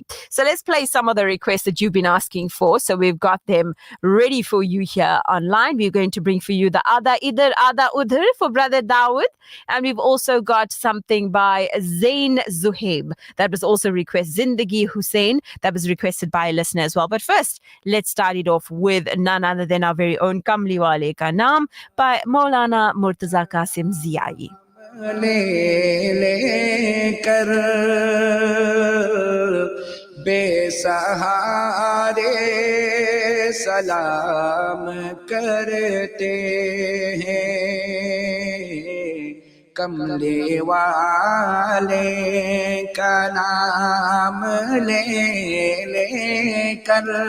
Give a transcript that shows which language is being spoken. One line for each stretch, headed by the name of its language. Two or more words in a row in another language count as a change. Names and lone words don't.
English: So let's play some of the requests that you've been asking for. So we've got them ready for you here online. We're going to bring for you the Ada Idhar, Ada Udhar for Brother Dawood. And we've also got something by Zain Zuhaib. That was also requested. Zindagi Hussein. That was requested by a listener as well. But first, let's start it off with none other than our very own Kamli Wale Ka Naam by Maulana Murtaza Qasim Ziyai.
Hindi: ले ले कर बेसहारे सलाम करते हैं कमले वाले का नाम ले ले कर